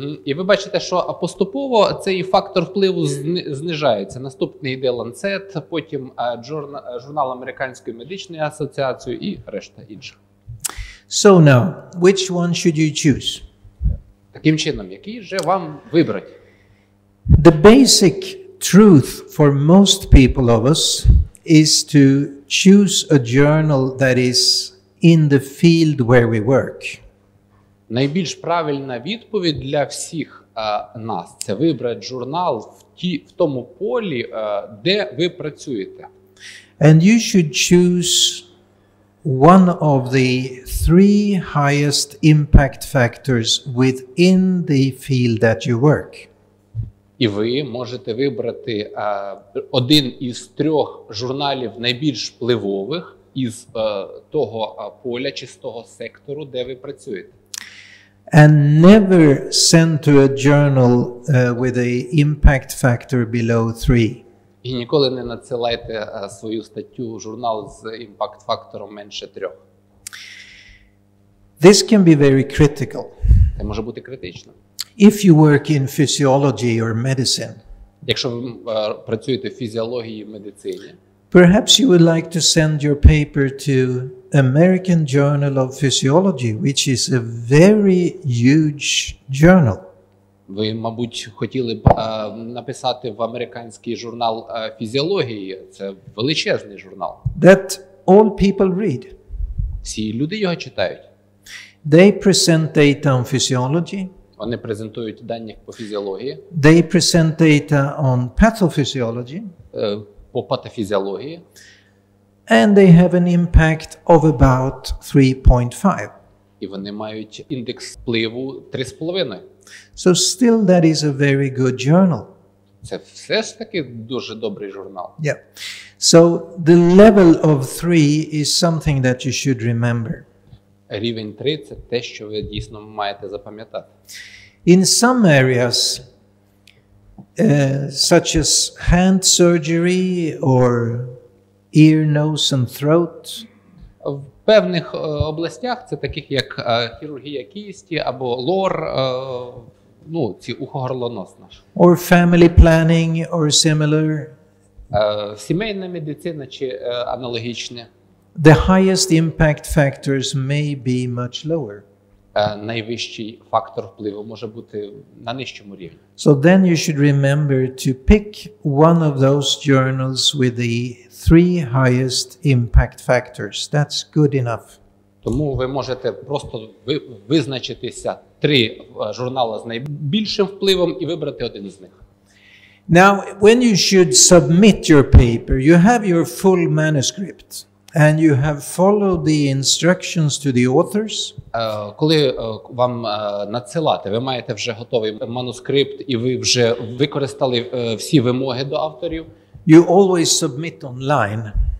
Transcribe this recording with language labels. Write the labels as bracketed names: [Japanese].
[Ukrainian] І ви бачите, що поступово цей фактор впливу знижається. Наступний йде Lancet, потім журнал Американської медичної асоціації і решта інших. [English] So now, which one should you choose? [Ukrainian] Таким чином, який же вам вибрати? [English] The basic truth for most people of us is to choose a journal that is in the field where we work. [Ukrainian] Найбільш правильна відповідь для всіх нас – це вибрати журнал в тому полі, де ви працюєте. [English] And you should choose one of the 3 highest impact factors within the field that you work. [Ukrainian] І ви можете вибрати один із 3 журналів найбільш впливових із того поля чи з того сектору, де ви працюєте. [English] And never send to a journal with a impact factor below 3. [Ukrainian] І ніколи не надсилайте свою статтю в журнал з імпакт-фактором менше 3. [English] This can be very critical. [Ukrainian] Це може бути критично. [English] If you work in physiology or medicine, [Ukrainian] якщо ви працюєте в фізіології і медицині, [English] perhaps you would like to send your paper to American Journal of Physiology, which is a very huge journal. [Ukrainian] Ви, мабуть, хотіли б написати в американський журнал фізіології. Це величезний журнал. [English] That all people read. [Ukrainian] Всі люди його читають. [English] They present data on physiology. [Ukrainian] Вони презентують дані по фізіології. [English] They present data on pathophysiology. [Ukrainian] по патофізіології. [English] And they have an impact of about 3.5. [Ukrainian] І вони мають індекс впливу 3,5. [English] So still that is a very good journal. [Ukrainian] Це все ж таки дуже добрий журнал. [English] Yeah. So the level of 3 is something that you should remember. [Ukrainian] Рівень 3 – це те, що ви дійсно маєте запам'ятати. [English] In some areas, such as hand surgery or ear, nose and throat, [Ukrainian] В певних областях, це таких як хірургія кісті або лор, ну, ці ухо-горлоносна. [English] or family planning or similar, [Ukrainian] Сімейна медицина чи аналогічне. [English] the highest impact factors may be much lower. [Ukrainian] Найвищий фактор впливу може бути на нижчому рівні. [English] So then you should remember to pick one of those journals with the 3 highest impact factors. That's good enough. [Ukrainian] Тому ви можете просто визначитися 3 журнали з найбільшим впливом і вибрати один з них. [English] Now, when you should submit your paper, you have your full manuscript and you have followed the instructions to the authors. [Ukrainian] Коли вам надсилати, ви маєте вже готовий манускрипт і ви вже використали всі вимоги до авторів. [English] You always submit online.